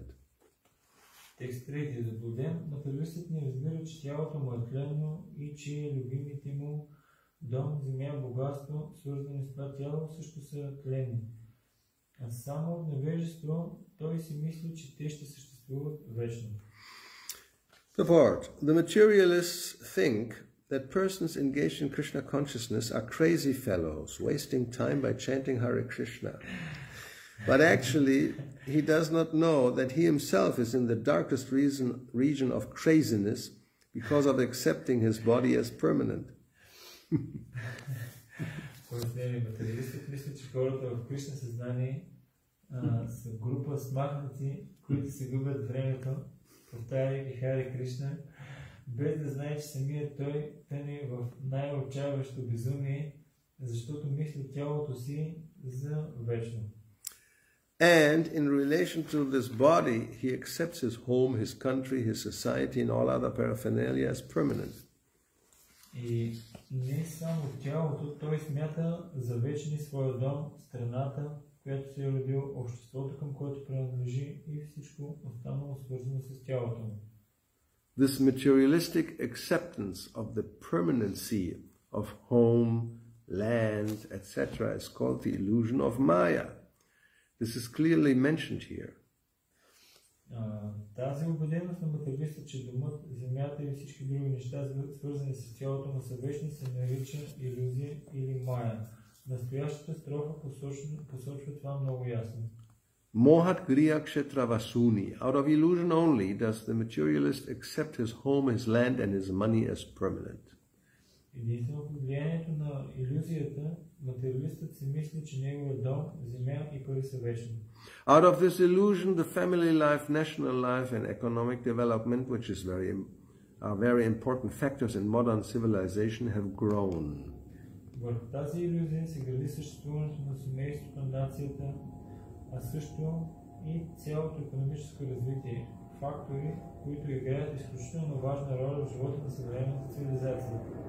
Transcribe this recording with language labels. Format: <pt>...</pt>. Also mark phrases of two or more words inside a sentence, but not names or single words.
<bg>Текст 3. Заблуден, материалистът не разбира, че тялото му е тленно и че любимите му дом, земя, богатство, свързани с това тяло, също са тленни. А само от невежество той си мисли, че те ще съществуват вечно.</bg> <en>The materialists think that persons engaged in Krishna consciousness are crazy fellows, wasting time by chanting Hare Krishna. But actually, he does not know that he himself is in the darkest region of craziness because of accepting his body as permanent.</en> <bg>Материалистът мисли, че хората в Кришна съзнание са група смахнати, които се губят времето, повтаряйки Харе Кришна, без да знае, че самият той тъне в най-отчаяващо безумие, защото мисли тялото си за вечно.</bg> <en>And in relation to this body, he accepts his home, his country, his society, and all other paraphernalia as permanent.</en> <bg>И не само тялото, той смята за вечни своя дом, страната, която се е родил, обществото, към което принадлежи и всичко останало свързано с тялото му.</bg> <en>This materialistic acceptance of the permanency of home, land, etc. is called the illusion of Maya. This is clearly mentioned here.</en> <bg>Тази убеденост на материалиста, че домът, земята и всички други неща, свързани с тялото му, са вечни, се нарича илюзия или мая. Настоящата строфа посочва това много ясно.</bg> <sa>मोहात् गृहक्षेत्र वसूनि.</sa> <en>Out of illusion only does the materialist accept his home, his land, and his money as permanent.</en> <bg>Единствено под влиянието на илюзията, материалистът си мисли, че неговият дом, земя и пари са вечни.</bg> <en>Out of this illusion, the family life, national life, and economic development, which is are very important factors in modern civilization, have grown.</en> <bg>Върху тази илюзия се гради съществуването на семейството, нацията, а също и цялото икономическо развитие, фактори, които играят изключително важна роля в живота на съвременната цивилизация.</bg>